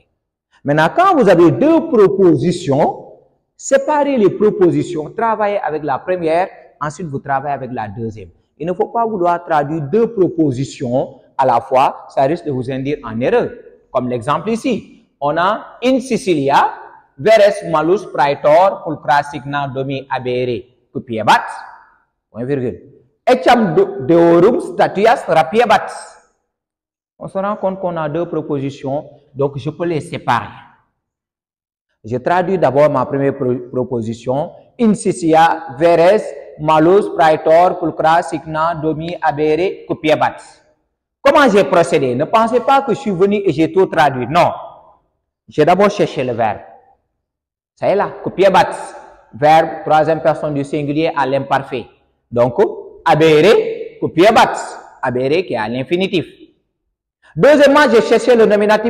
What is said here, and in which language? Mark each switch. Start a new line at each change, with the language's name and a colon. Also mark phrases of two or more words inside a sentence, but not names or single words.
French: Maintenant, quand vous avez 2 propositions, séparez les propositions, travaillez avec la première, ensuite vous travaillez avec la deuxième. Il ne faut pas vouloir traduire 2 propositions à la fois, ça risque de vous induire en erreur. Comme l'exemple ici, on a
Latin: in Sicilia, veres malus praetor pulchra signa domi abere cupiebat,
French: point virgule.
Latin: Etiam deorum statuas rapiebat.
French: On se rend compte qu'on a 2 propositions, donc je peux les séparer. Je traduis d'abord ma première proposition.
Latin: In Sicilia, veres malus praetor pulchra signa domi abere cupiebat.
French: Comment j'ai procédé? Ne pensez pas que je suis venu et j'ai tout traduit. Non. J'ai d'abord cherché le verbe. Ça est là. Cupiebat. Verbe, 3e personne du singulier à l'imparfait.
Latin: Donc, abere, cupiebat.
French: Abere qui est à l'infinitif. Deuxièmement, j'ai cherché le nominatif.